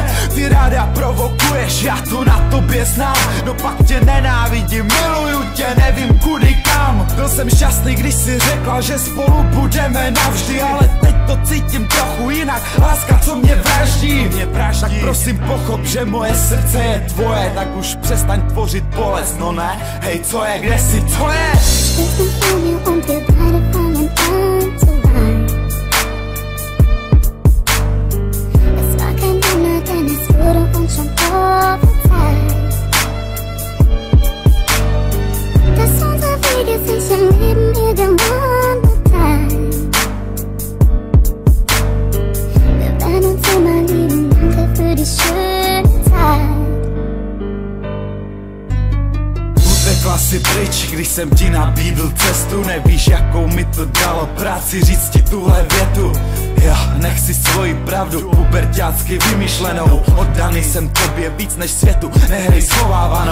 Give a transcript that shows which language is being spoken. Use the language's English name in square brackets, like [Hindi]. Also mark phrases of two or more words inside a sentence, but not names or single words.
[Czech] Ty ráda provokuješ, já to na tobě znám, no pak tě nenávidím, miluju tě, nevím kudy kam. Byl jsem šťastný, když si řekla, že spolu budeme navždy, ale teď to cítím trochu jinak, láska co mě vraždí. Tak prosím pochop, že moje srdce je tvoje, tak už přestaň tvořit bolest, no ne? Hej, co je, kde jsi, co je? [German] Stehst nun vor mir und wir beide fangen an zu weinen. Es war kein Wunder, denn es wurde uns schon prophezeit, dass unsere Wege sich im Leben irgendwann mal teilen. Wir werden uns immer lieben, danke für die schöne Zeit. [Czech] Utekla si pryč, když jsem ti nabídl cestu. Nevíš, jakou mi to dalo práci říct ti tuhle větu. Já nech si svoji pravdu puberťácky vymyšlenou. Oddaný jsem tobě víc než světu, nehrej schovávanou.